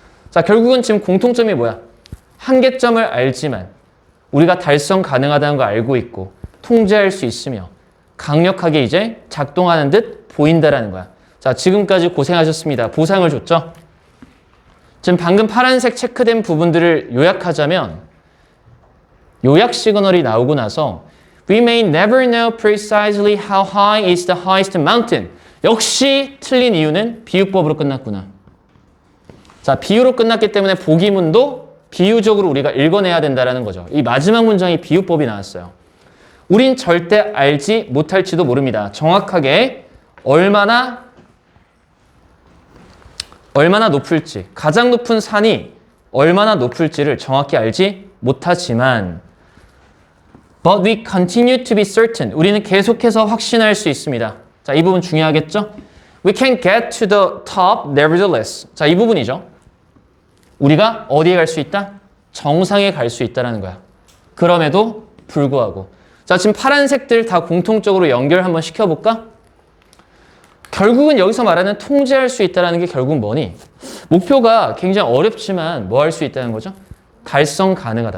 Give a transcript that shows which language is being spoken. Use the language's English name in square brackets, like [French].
[Korean] 자, 결국은 지금 공통점이 뭐야? 한계점을 알지만 우리가 달성 가능하다는 걸 알고 있고 통제할 수 있으며 강력하게 이제 작동하는 듯 보인다라는 거야. 자, 지금까지 고생하셨습니다. 보상을 줬죠? 지금 방금 파란색 체크된 부분들을 요약하자면 요약 시그널이 나오고 나서 [English] We may never know precisely how high is the highest mountain. [Korean] 역시 틀린 이유는 비유법으로 끝났구나. 자, 비유로 끝났기 때문에 보기문도 비유적으로 우리가 읽어내야 된다는 거죠. 이 마지막 문장이 비유법이 나왔어요. 우린 절대 알지 못할지도 모릅니다. 정확하게 얼마나 높을지, 가장 높은 산이 얼마나 높을지를 정확히 알지 못하지만 [English] But we continue to be certain. [Korean] 우리는 계속해서 확신할 수 있습니다. 자, 이 부분 중요하겠죠? [English] We can get to the top nevertheless. [Korean] 자, 이 부분이죠. 우리가 어디에 갈 수 있다? 정상에 갈 수 있다는 거야. 그럼에도 불구하고. 자, 지금 파란색들 다 공통적으로 연결 한번 시켜볼까? 결국은 여기서 말하는 통제할 수 있다는 게 결국 뭐니? 목표가 굉장히 어렵지만 뭐 할 수 있다는 거죠? 달성 가능하다.